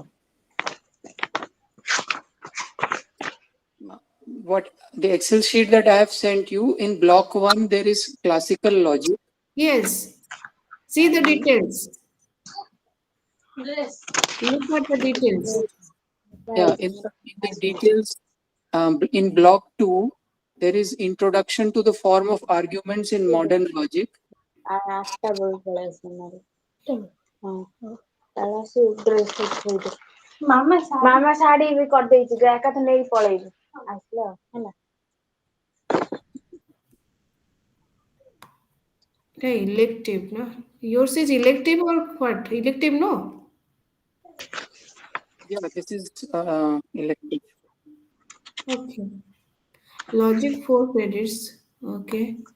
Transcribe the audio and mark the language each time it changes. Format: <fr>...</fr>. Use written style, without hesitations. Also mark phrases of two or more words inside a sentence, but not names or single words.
<en>What the Excel sheet that I have sent you, in block one there is classical logic, Yes. See the and details. Look at the details. yeah, in the details, in block two there is introduction to the form of arguments in modern logic.</en> <or>ଆଠଟା ବେଳକୁ ପଳେଇ ଆସିନାରେ ହଁ ତାହେଲେ ଆସି ଡ୍ରେସ୍ ଥୋଇଦେ ମାମା ଶାଢୀ ବି କରିଦେଇଛି ଏକାଥରେ ନେଇକି ପଳେଇବି ଆସିଲେ ଆଉ ହେଲା</or> <en>Okay, elective, no? Yours is elective or what? Elective, no? Yeah, this is elective. Okay. Logic 4 credits. Okay.</en>